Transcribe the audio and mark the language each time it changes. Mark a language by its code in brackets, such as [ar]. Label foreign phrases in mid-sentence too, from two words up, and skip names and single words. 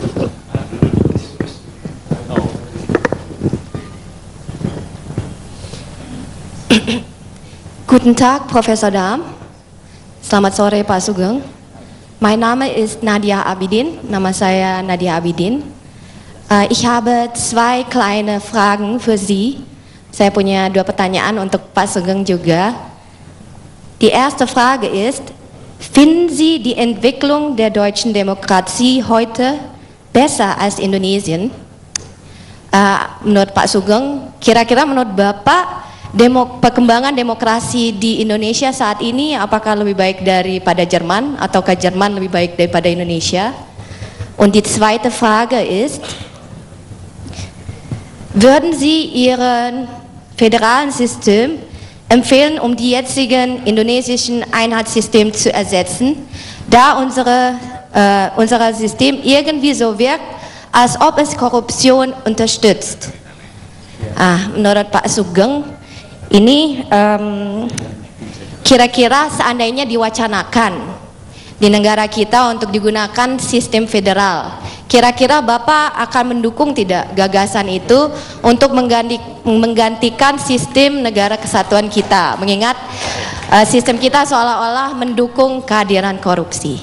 [de] Guten Tag, Professor Dam. [id] Selamat sore, Pak Sugeng. [de] Mein Name ist Nadia Abidin. [id] Nama saya Nadia Abidin. [de] Ich habe 2 kleine Fragen für Sie. [id] Saya punya 2 pertanyaan untuk Pak Sugeng juga. [de] Die erste Frage ist, finden Sie die Entwicklung der deutschen Demokratie heute besser als Indonesien? [id] Menurut Pak Sugeng, kira-kira menurut Bapak, perkembangan demokrasi di Indonesia saat ini apakah lebih baik daripada Jerman ataukah Jerman lebih baik daripada Indonesia? [de] Und die zweite Frage ist, würden Sie Ihren föderalen System empfehlen, die jetzigen indonesischen Einheitssysteme zu ersetzen, da unsere unser System irgendwie so wirkt, als ob es Korruption unterstützt. [id] Menurut Pak Sugeng, ini kira-kira seandainya diwacanakan di negara kita untuk digunakan sistem federal, kira-kira Bapak akan mendukung tidak gagasan itu untuk menggantikan sistem negara kesatuan kita, mengingat sistem kita seolah-olah mendukung kehadiran korupsi.